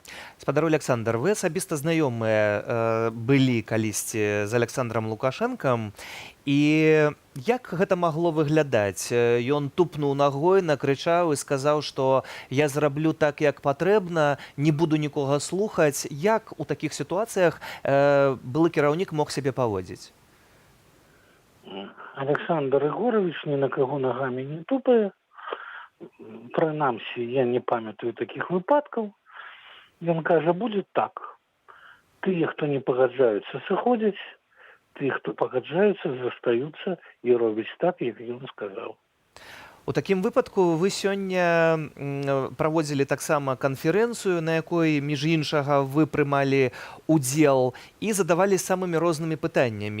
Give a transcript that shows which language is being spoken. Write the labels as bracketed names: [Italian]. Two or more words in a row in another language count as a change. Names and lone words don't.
[Belarusian] Спадар Александр, вы асабіста знаёмыя былі калісьці з Александром Лукашэнкам, і як гэта магло выглядаць? Ён тупнуў нагой, накрычаў і сказаў, што я зраблю так, як патрэбна, не буду нікога слухаць. Як у такіх сітуацыях былы кіраўнік мог сябе паводзіць? [Russian] Александр Егорович ни на кого ногами не тупае. [Belarusian] Прынамсі, я не памятаю таких выпадкаў. Ён кажа, [Russian] будет так. [Belarusian] Тыя, хто не пагаджаюцца, сыходзяць. Тыя, хто пагаджаюцца, застаюцца і робяць так, як ён сказаў. У такім выпадку вы сёння праводзілі таксама канферэнцыю, на якой, між іншага, вы прымалі удзел і задавалі самымі рознымі пытаннямі.